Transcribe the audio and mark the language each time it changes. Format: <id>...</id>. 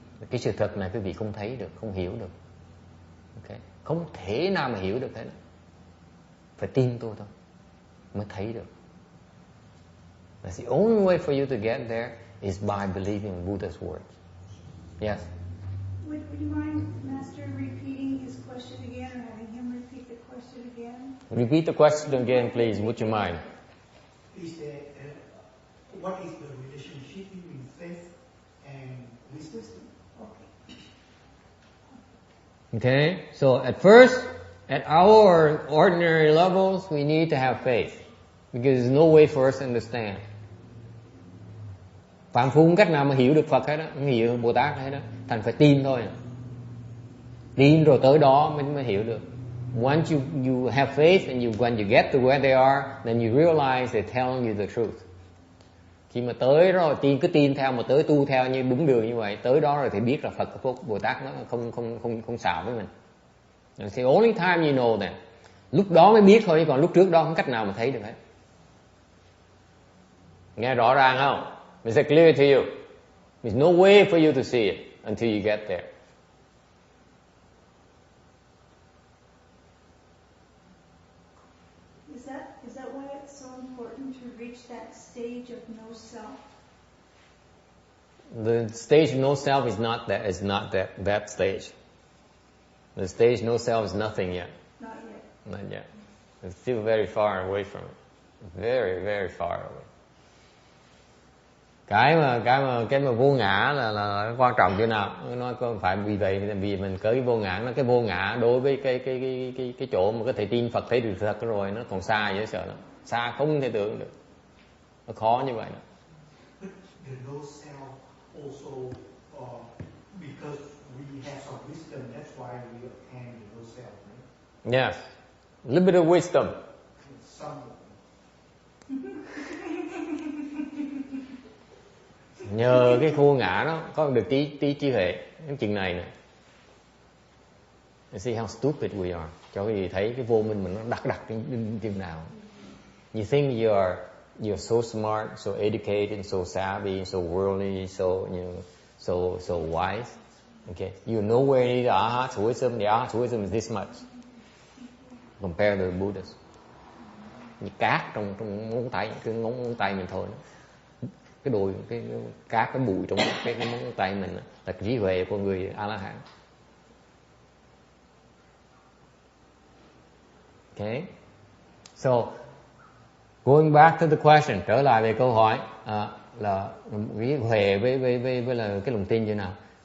<vi>Cái sự thật này quý vị không thấy được, không hiểu được. Okay? Không thể nào mà hiểu được thế này. Phải tin tôi thôi mới thấy được.</vi> <en>That's the only way for you to get there is by believing Buddha's words. Yes? Would you mind, Master, repeating his question again, or having him repeat the question again? Repeat the question again, please. Would you mind? What is the relationship between faith and wisdom? Okay, so at first, at our ordinary levels, we need to have faith. Because there's no way for us to understand.</en> <vi>Phạm phu không cách nào mà hiểu được Phật hết đó, không hiểu Bồ Tát hết đó. Thành phải tin thôi. Tin rồi tới đó mới hiểu được.</vi> <en>Once you have faith and when you get to where they are, then you realize they're telling you the truth.</en> <vi>Khi mà tới rồi cứ tin theo mà tới tu theo như đúng đường như vậy, tới đó rồi thì biết là Phật Bồ Tát nó không xạo với mình.</vi> <en>It's the only time you know that.</en> <vi>Lúc đó mới biết thôi, còn lúc trước đó không cách nào mà thấy được hết. Nghe rõ ràng không?</vi> <en>Is it clear to you? There's no way for you to see it until you get there. Is that why it's so important to reach that stage of no self? The stage of no self is not that stage. The stage no self is nothing yet. Not yet. Not yet. It's still very far away from it. Very, very far away.</en> <vi>Cái mà vô ngã là quan trọng chỗ nào? Nói có phải vì vậy vì mình có cái vô ngã, nó cái vô ngã đối với cái chỗ mà có thể tin Phật thấy được thật rồi nó còn xa dễ sợ lắm. Xa không thể tưởng được. Nó khó như vậy đó.</vi> <en>But the no self also because we have some wisdom, that's why we obtain the no self, right? Yes. A little bit of wisdom. Some.</en> <vi>Nhờ cái vô ngã đó có được trí huệ cái chừng này nè.</vi> <en>You see how stupid we are.</en> <vi>Cho quý vị thấy cái vô minh mình nó đặc đến chừng nào.</vi> <en>You think you're so smart, so educated, so savvy, so worldly, so wise. Okay, you're nowhere near the Arhat's wisdom. The Arhat's wisdom is this much compared to the Buddha's.</en> <vi>Như cát trong ngón tay, cái ngón tay mình thôi. Cái đùi, cái cát, cái bụi trong cái ngón tay mình là trí huệ của người A-la-hán.</vi> <en>Okay, so going back to the question,</en> <vi>trở lại về câu hỏi là cái huệ với là cái lòng tin như nào?</vi>